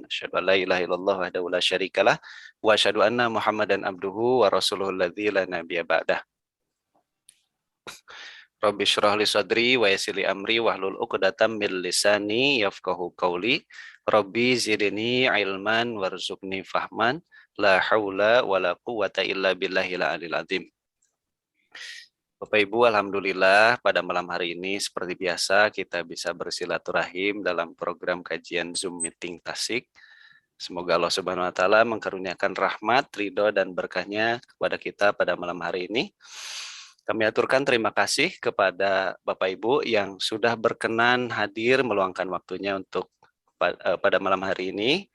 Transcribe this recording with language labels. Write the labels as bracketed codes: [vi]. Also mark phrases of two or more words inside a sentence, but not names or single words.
[ar] أشهد أن لا إله إلا الله وحده لا شريك له وأشهد أن محمدا عبده ورسوله الذي لا نبي بعده. رب اشرح لي صدري ويسر لي أمري واحلل عقدة من لساني يفقهوا قولي. رب زدني علما وارزقني فهما. لا حول ولا قوة إلا بالله العلي العظيم. [id] Bapak Ibu, alhamdulillah pada malam hari ini seperti biasa kita bisa bersilaturahim dalam program kajian Zoom Meeting Tasik. Semoga Allah [ar] سبحانه وتعالى [id] mengkaruniakan rahmat, ridho dan berkahnya kepada kita pada malam hari ini. Kami aturkan terima kasih kepada Bapak Ibu yang sudah berkenan hadir meluangkan waktunya untuk pada malam hari ini.